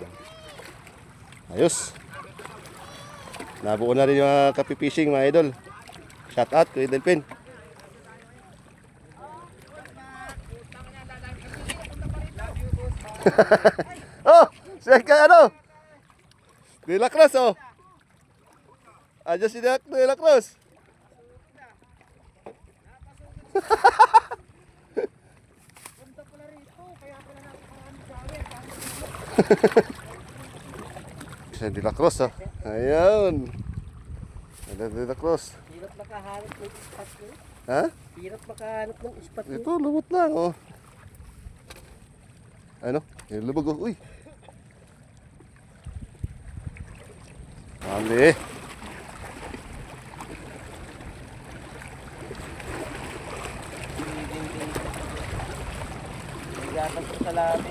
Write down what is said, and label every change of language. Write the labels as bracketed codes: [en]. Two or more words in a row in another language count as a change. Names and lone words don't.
[tl] Ayos. Nabuo na rin yung mga kapi-fishing mga idol. Shout out kay Delphin. Oh, siya ka ano? De La Cruz oh. Aja si De La Cruz. Siya De La Cruz oh. Ayun. Ada De La Cruz. Hirap makahanap ng spot ko. Ha? Hirap makahanap ng spot ko. Ito, lumot lang oh. Ano? Yung lubog oh. Uy. Mali. Bigatas ko sa labi.